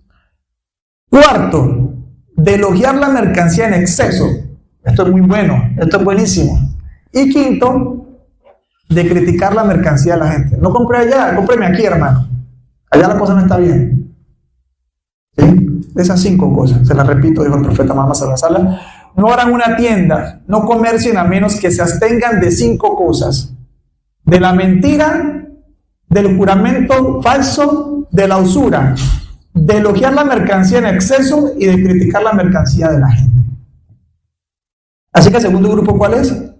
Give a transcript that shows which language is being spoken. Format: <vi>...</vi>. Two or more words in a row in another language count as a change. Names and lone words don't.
<es>4, de elogiar la mercancía en exceso. Esto es muy bueno, esto es buenísimo. Y 5, de criticar la mercancía de la gente. No compré allá, cómpreme aquí, hermano. Allá la cosa no está bien. ¿Sí? De esas 5 cosas, se las repito, dijo el profeta Muhammad</es> <ar>صلى الله عليه وسلم.</ar> <es>No harán una tienda, no comercien a menos que se abstengan de 5 cosas. De la mentira, del juramento falso, de la usura, de elogiar la mercancía en exceso y de criticar la mercancía de la gente. Así que el segundo grupo, ¿cuál es?</es>